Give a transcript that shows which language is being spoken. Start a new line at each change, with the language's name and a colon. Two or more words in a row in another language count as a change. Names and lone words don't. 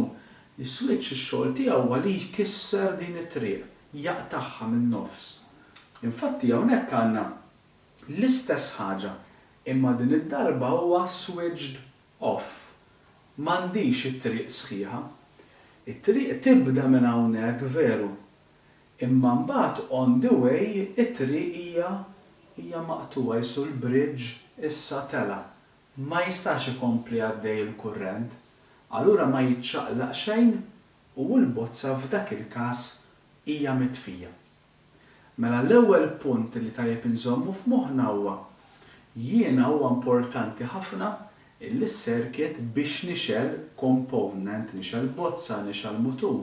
Maltese: Is-switch ix-xogħol tiegħu huwa li jkisser din it-triq, jaqtaħħa min-nofs. Infatti hawnhekk għandna l-istess ħaġa, imma din id-darba huwa
English: switched off.
Maltese: M'għandix it-triq sħiħa. It-triq tibda minn hawnhekk veru. Imma mbagħad
English: on the way
Maltese: it-triq hija maqtuwa jsu l-bridge issa tela. Ma jistax ikompli għaddej il-kurrent, allura ma jitċaqlaq xejn u l-bozza f'dak il-każ hija mitfija. Mela l-ewwel punt li tajjeb inżommu f'moħħna huwa jiena huwa importanti ħafna illi s-circuit biex nixel component, nixel bozza, nixel mutur.